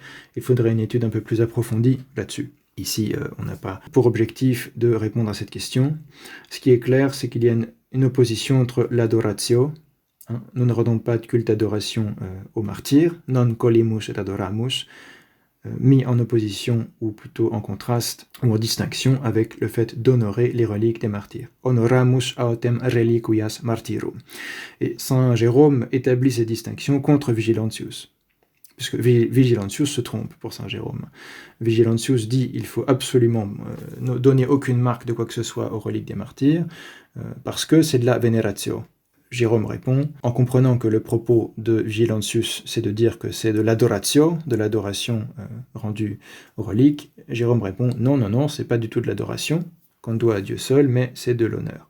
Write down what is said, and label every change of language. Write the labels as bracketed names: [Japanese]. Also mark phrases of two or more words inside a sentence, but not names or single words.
[French] Il faudrait une étude un peu plus approfondie là-dessus. Ici, on n'a pas pour objectif de répondre à cette question. Ce qui est clair, c'est qu'il y a une opposition entre l'adoratio, nous ne rendons pas de culte d'adoration aux martyrs, [Latin] non colimus et adoramus, [French] mis en opposition, ou plutôt en contraste, ou en distinction avec le fait d'honorer les reliques des martyrs. [Latin] Honoramus autem reliquias martyrum. [French] Et Saint Jérôme établit ces distinctions contre Vigilantius, puisque Vigilantius se trompe pour Saint Jérôme. Vigilantius dit qu'il faut absolument ne donner aucune marque de quoi que ce soit aux reliques des martyrs, parce que c'est de la vénératio. Jérôme répond, en comprenant que le propos de Vigilantius, c'est de dire que c'est de l'adoratio, de l'adoration rendue aux reliques, Jérôme répond, non, c'est pas du tout de l'adoration, qu'on doit à Dieu seul, mais c'est de l'honneur.